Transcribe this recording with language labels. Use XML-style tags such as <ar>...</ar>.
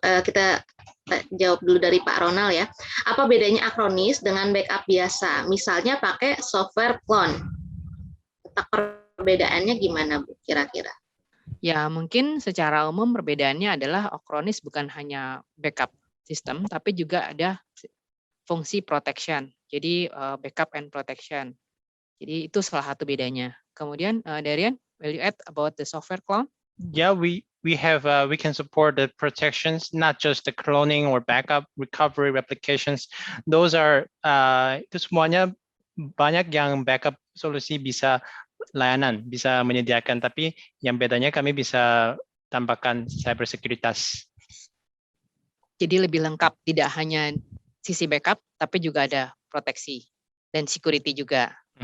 <id>Kita jawab dulu dari Pak Ronald ya. Apa bedanya Acronis dengan backup biasa? Misalnya pakai software clone. Letak perbedaannya gimana, Bu, kira-kira? Ya, mungkin secara umum perbedaannya adalah Acronis bukan hanya backup sistem, tapi juga ada fungsi protection. Jadi backup and protection. Jadi itu salah satu bedanya. Kemudian</id> <en>Darian, will you add about the software clone? Yeah, we can support the protections, not just the cloning or backup, recovery, replications. Those are</en> <id>itu semuanya banyak yang backup solusi bisa layanan, bisa menyediakan. Tapi yang bedanya kami bisa tambahkan cyber sekuritas. Jadi lebih lengkap, tidak hanya sisi backup, tapi juga ada proteksi dan security juga.</id>